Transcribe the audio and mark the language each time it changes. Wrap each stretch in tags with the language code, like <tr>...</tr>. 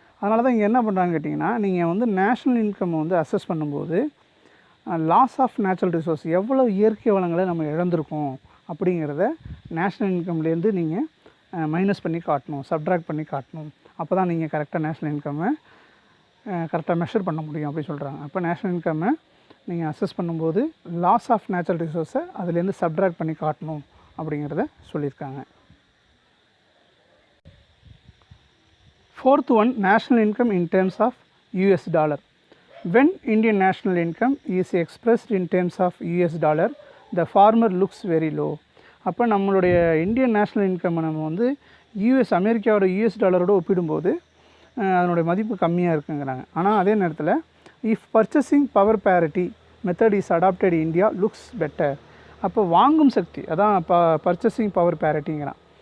<ta>அதனால தான் இங்கே என்ன பண்ணுறாங்க கேட்டிங்கன்னா, நீங்கள் வந்து நேஷ்னல் இன்கம் வந்து அசஸ் பண்ணும்போது லாஸ் ஆஃப் நேச்சுரல் ரிசோர்ஸ், எவ்வளோ இயற்கை வளங்களை நம்ம இழந்திருக்கோம் அப்படிங்கிறத நேஷ்னல் இன்கம்லேருந்து நீங்கள் மைனஸ் பண்ணி காட்டணும், சப்ட்ராக்ட் பண்ணி காட்டணும். அப்போ தான் நீங்கள் கரெக்டாக நேஷ்னல் இன்கம்மை கரெக்டாக மெஷர் பண்ண முடியும் அப்படின்னு சொல்கிறாங்க. அப்போ நேஷ்னல் இன்கம்மை நீங்கள் அசஸ் பண்ணும்போது லாஸ் ஆஃப் நேச்சுரல் ரிசோர்ஸை அதுலேருந்து சப்ட்ராக்ட் பண்ணி காட்டணும் அப்படிங்கிறத சொல்லியிருக்காங்க.</ta> <en>Fourth one, national income in terms of US dollar. When Indian national income is expressed in terms of US dollar, the farmer looks very low.</en> <ta>அப்போ நம்மளுடைய Indian national income நம்ம வந்து அமெரிக்காவோட யூஎஸ் டாலரோடு ஒப்பிடும்போது அதனுடைய மதிப்பு கம்மியாக இருக்குங்கிறாங்க. ஆனால் அதே நேரத்தில்</ta> <en>If purchasing power parity method is adopted India looks better.</en> <ta>அப்போ வாங்கும் சக்தி, அதான் பர்ச்சேசிங் பவர் பேரிட்டிங்கிறான்.</ta>